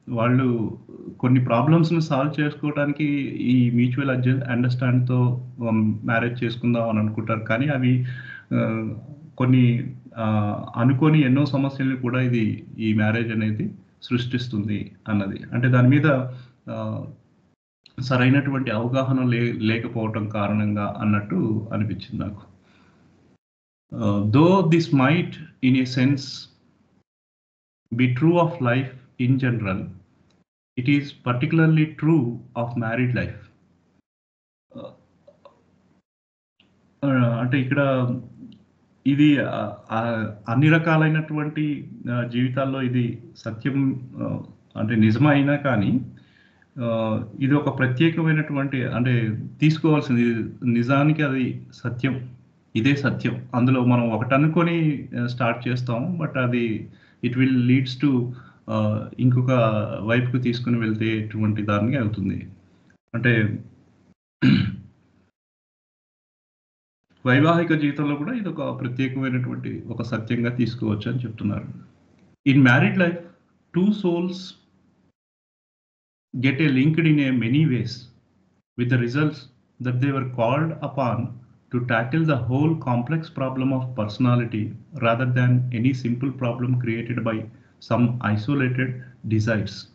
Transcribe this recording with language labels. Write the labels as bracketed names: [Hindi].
[Telugu] వాళ్ళు కొన్ని ప్రాబ్లమ్స్ని సాల్వ్ చేసుకోవడానికి ఈ మ్యూచువల్ అండర్స్టాండ్తో మ్యారేజ్ చేసుకుందాం అని అనుకుంటారు, కానీ అవి కొన్ని అనుకోని ఎన్నో సమస్యలను కూడా ఈ మ్యారేజ్ అనేది సృష్టిస్తుంది అన్నది. అంటే దాని మీద సరైనటువంటి అవగాహన లేకపోవటం కారణంగా అన్నట్టు అనిపించింది నాకు. [English] Though this might in a sense be true of life in general, it is particularly true of married life. [Telugu] అంటే ఇక్కడ ఇది అన్ని రకాలైనటువంటి జీవితాల్లో ఇది సత్యం అంటే నిజమైనా కానీ ఇది ఒక ప్రత్యేకమైనటువంటి అంటే తీసుకోవాల్సింది నిజానికి అది సత్యం, ఇదే సత్యం. అందులో మనం ఒకటి అనుకొని స్టార్ట్ చేస్తాం, బట్ అది [English] it will leads to [Telugu] ఇంకొక వైపుకు తీసుకుని వెళ్తేటువంటి దానికి అవుతుంది. అంటే వైవాహిక జీవితంలో కూడా ఇది ఒక ప్రత్యేకమైనటువంటి ఒక సత్యంగా తీసుకోవచ్చు అని చెప్తున్నారు. [English] In married life two souls get a linked in a many ways, with the results that they were called upon to tackle the whole complex problem of personality rather than any simple problem created by some isolated desires.